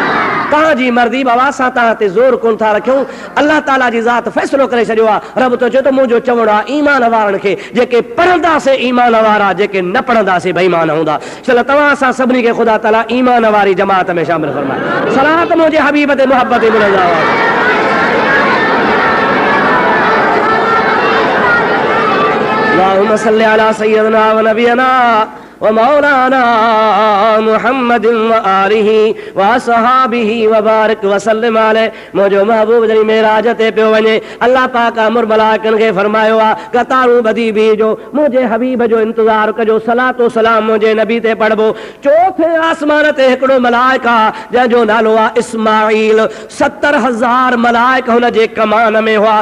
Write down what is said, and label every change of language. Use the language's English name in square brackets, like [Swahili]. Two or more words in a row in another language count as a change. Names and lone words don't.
[Sindhi] तव्हांजी मर्ज़ी बाबा, असां तव्हां ते ज़ोर कोन था रखियूं। अल्लाह ताला जी ज़ात फ़ैसिलो करे छॾियो आहे। रब तो चए थो मुंहिंजो चवणो आहे ईमान वारनि खे, जेके पढ़ंदासीं ईमान वारा, जेके न पढ़ंदासीं बेईमान हूंदा। चलो तव्हां असां सभिनी खे ख़ुदा ताला ईमान वारी जमात में शामिल फरमाए। सलात मुंहिंजे हबीब ते मोहब्बत मिलंदा। [Arabic] اللهم صل على سيدنا ونبينا ومولانا محمد وآله وأصحابه وبارك وسلم عليه. [Sindhi] मुंहिंजो महबूब जॾहिं मेराज ते पियो वञे, अल्लाह पाक अमर मलाइकनि खे फरमायो आहे कतारूं ॿधी बीहजो, मुंहिंजे हबीब जो इंतज़ारु कजो, सलातो सलाम मुंहिंजे नबी ते पढ़बो। चोथे आसमान ते हिकिड़ो मलाइक आहे जंहिंजो नालो आहे इस्माईल। 70,000 मलाइक हुन जे कमान में हुआ।